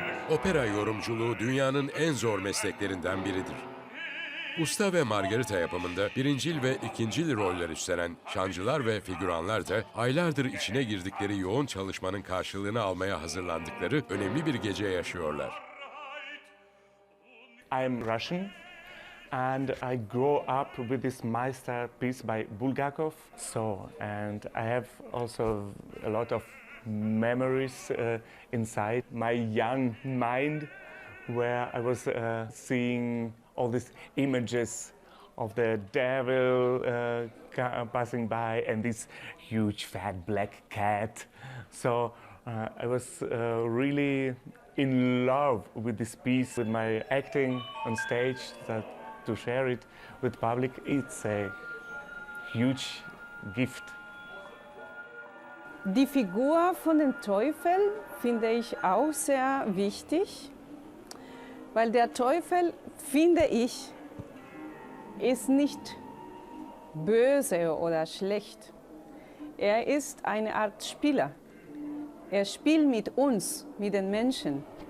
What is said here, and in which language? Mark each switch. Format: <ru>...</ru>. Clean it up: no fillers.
<tr>Opera yorumculuğu dünyanın en zor mesleklerinden biridir. Usta ve Margarita yapımında birincil ve ikincil roller üstlenen şancılar ve figüranlar da aylardır içine girdikleri yoğun çalışmanın karşılığını almaya hazırlandıkları önemli bir gece yaşıyorlar.</tr> <en>I'm Russian and I grew up with this masterpiece by Bulgakov. And I have also a lot of memories inside my young mind where I was seeing all these images of the devil passing by and this huge fat black cat. So I was really in love with this piece, with my acting on stage, that to share it with public, it's a huge gift.</en> <de>Die Figur von dem Teufel finde ich auch sehr wichtig, weil der Teufel, finde ich, ist nicht böse oder schlecht. Er ist eine Art Spieler. Er spielt mit uns, mit den Menschen.</de>